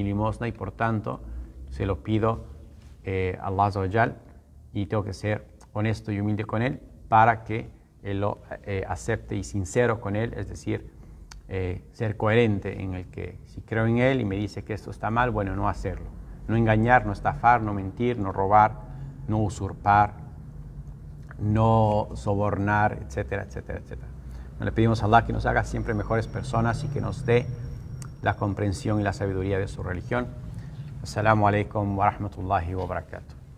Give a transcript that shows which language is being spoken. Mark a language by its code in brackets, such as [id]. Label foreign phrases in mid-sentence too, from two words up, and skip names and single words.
[es] limosna, y por tanto se lo pido a Allah [ar] عز وجل, [es] y tengo que ser honesto y humilde con Él para que Él lo acepte, y sincero con Él, es decir, ser coherente en el que si creo en Él y me dice que esto está mal, bueno, no hacerlo, no engañar, no estafar, no mentir, no robar, no usurpar, no sobornar, etcétera, etcétera, etcétera. Le pedimos a Allah que nos haga siempre mejores personas y que nos dé la comprensión y la sabiduría de su religión. [ar] السلام عليكم ورحمة الله وبركاته.